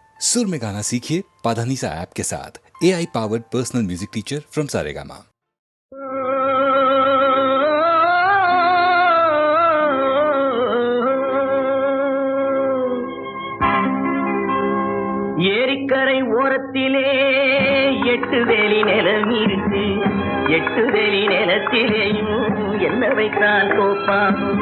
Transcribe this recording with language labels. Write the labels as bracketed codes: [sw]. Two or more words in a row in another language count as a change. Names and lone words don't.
[hi] सुर में गाना सीखिए पाधानीसा ऐप के साथ। [en] AI powered personal music teacher from Saregama. [ta] ஏரிக்கரை ஓரத்திலே 8 வேலி நிலம் இருக்கு. 8 வேலி நிலத்திலேயும் என்ன வைத்தால் கோப்பாகும்.